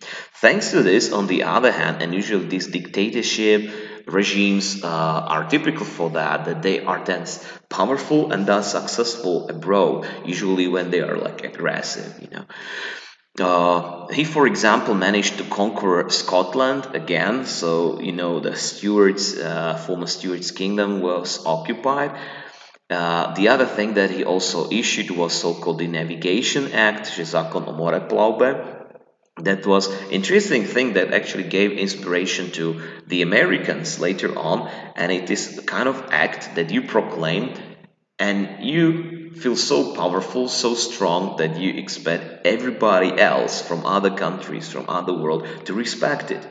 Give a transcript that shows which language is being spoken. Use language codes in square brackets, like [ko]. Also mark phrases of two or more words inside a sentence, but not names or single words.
[en] Thanks to this, on the other hand, and usually this dictatorship regimes are typical for that they are then powerful and thus successful abroad, usually when they are like aggressive, he, for example, managed to conquer Scotland again, so the former Stewards kingdom was occupied. The other thing that he also issued was so-called the Navigation Act, [sk] že zákon o moreplavbe. [en] That was interesting thing that actually gave inspiration to the Americans later on, and it is the kind of act that you proclaim and you feel so powerful, so strong that you expect everybody else from other countries, from other world to respect it.